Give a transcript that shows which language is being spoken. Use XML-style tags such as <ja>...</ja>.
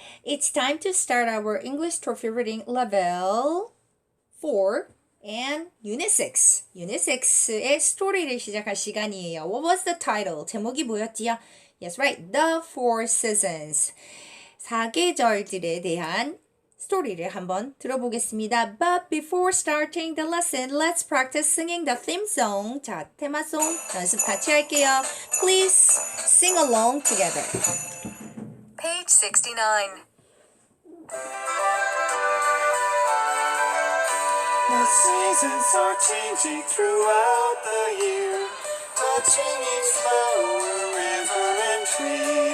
<en>It's time to start our English trophy reading level 4 and Unit 6.</en> <ko>Unit 6의 스토리를 시작할 시간이에요.</ko> <en>What was the title?</en> <ko>제목이 뭐였지요?</ko> <en>Yes, right. The Four Seasons.</en> <ko>사계절들에 대한 스토리를 한번 들어보겠습니다.</ko> <en>But before starting the lesson, let's practice singing the theme song.</en> <ko>자, 테마송 연습 같이 할게요.</ko> <en>Please sing along together. Page 69. The seasons are changing throughout the year, touching each flower, river, and tree.</en>